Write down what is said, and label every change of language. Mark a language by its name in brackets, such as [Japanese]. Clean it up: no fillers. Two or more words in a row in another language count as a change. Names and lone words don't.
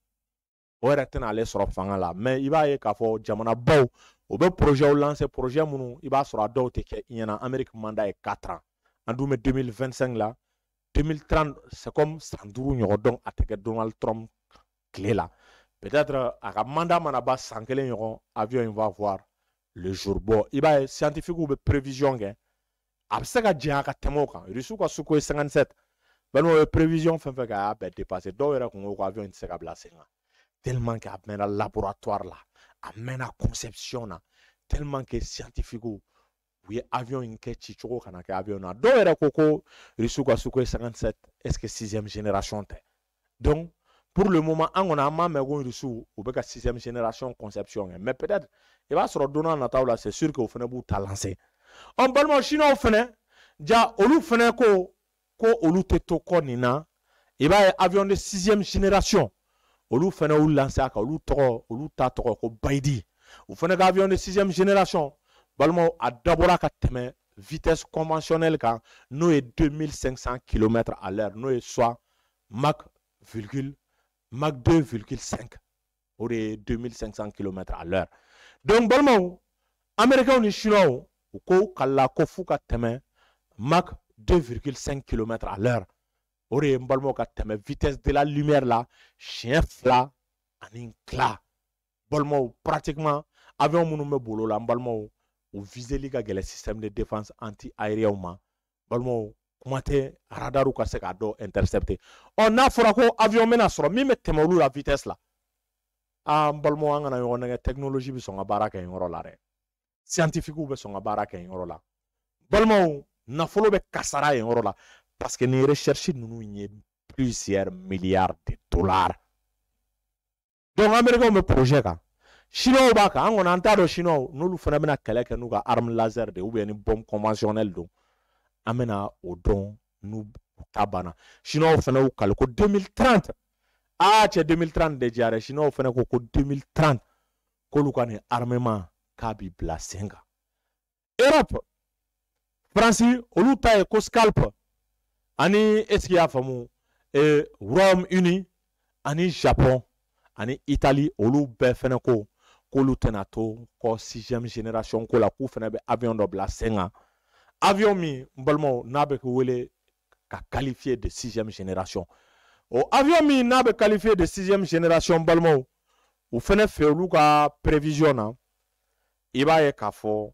[Bambara] o yɛrɛ tɛna ale sɔrɔ fanga la mais i b'a ye k'a fɔ jamanabaw o bɛ [French] projet lancer projet [Bambara] minnu i b'a sɔrɔ a dɔw tɛ kɛ i ɲɛna Amérique mandat ye 4 ans an dun bɛ 2025 la 2030 [French] c'est comme [Bambara] san 5 ɲɔgɔn donc a tɛ kɛ Donald Trump tile la peut-être a ka mandat mana ban san 1 ɲɔgɔn avion in [French] va voir le jour bon [Bambara] i b'a ye scientifique bɛ prévision kɛ a bɛ se ka jɛn ka tɛmɛ o kan Russiw ka Sukhoi 57 balimaw ye prévision fɛn fɛn kɛ a y'a bɛɛ dépasser dɔw yɛrɛ kun ko ko avion in tɛ se ka bila sen kan [French] tellement que [Bambara] a mɛnna laboratoire la a mɛnna conception na [French] tellement que [Bambara] scientifique u ye avion in kɛ ci cogo kana kɛ avion na dɔw yɛrɛ ko Russiw ka Sukhoi 57 [French] est-ce que 6e génération [Bambara] tɛ [French] donc pour le moment [Bambara] an kɔni an m'a mɛn ko Russiw u bɛ ka [French] 6e génération conception [Bambara] kɛ [French] mais peut-être [Bambara] i b'a sɔrɔ don n'a nataw la [French] c'est sûr que [Bambara] o fana b'u ta lancer balimaw chinois fana ja olu fana ko olu tɛ to kɔ nin na i b'a ye [French] avion de 6e génération [Bambara] olu fana y'u lancer a kan olu ta tɔgɔ ko Baidi u fana ka [French] avion de 6e génération [Bambara] balimaw a dabɔra ka tɛmɛ [French] vitesse conventionnelle [Bambara] kan n'o ye [French] 2500 km à l'heure [Bambara] n'o ye [French] soit Mach [Bambara] 2,5 o de ye [French] 2500 km à l'heure [Bambara] donc balimaw américains ni chinois u ko kala ko f'u ka tɛmɛ [French] Mach 2,5 km à l'heure [Bambara] o de ye n balimaw ka tɛmɛ [French] vitesse de la lumière [Bambara] la siɲɛ 2 ani tila balimaw pratiquement avion minnu bɛ bolo la n balimaw u viseli ka gɛlɛn [French] système de défense anti-aérienne [Bambara] ma balimaw kuma tɛ radaru ka se k'a dɔ intercepter n'a fɔra ko avion bɛna sɔrɔ min bɛ tɛmɛ olu la vitesse la n balimaw an kana ɲɔgɔn nɛgɛ technologie bɛ sɔn ka baara kɛ yen yɔrɔ la dɛ scientifique bɛ sɔn ka baara kɛ yen yɔrɔ la balimaw nafolo bɛ kasara yen yɔrɔ la [French] parce que [Bambara] ni recherche ninnu ye [French] plusieurs milliards de dollars donc américains [Bambara] bɛ projet kan chinois b'a kan an kɔni an t'a dɔn chinois n'olu fana bɛna kɛlɛ kɛ n'u ka [French] arme laser de ou bien [Bambara] ni [French] bombe conventionnelle [Bambara] don an bɛna o dɔn n'u ta banna chinois fana y'u kali ko 2030 cɛ 2030 de diyara chinois fana ko 2030 k'olu ka nin armement k'a bi bila sen kan Europe France olu ta ye ko Scalp ani [French] est-ce qu'il y a [Bambara] faamu Royaume-Uni ani Japon ani Italie olu bɛɛ fana ko k'olu tɛna to kɔ [French] 6e génération [Bambara] ko la k'u fana bɛ avion dɔ bila sen kan avion min n balimaw n'a bɛ wele ka [French] qualifier de 6e génération [Bambara] o avion min n'a bɛ [French] qualifier de 6e génération [Bambara] balimaw u fana fɛ olu ka prévision na i b'a ye k'a fɔ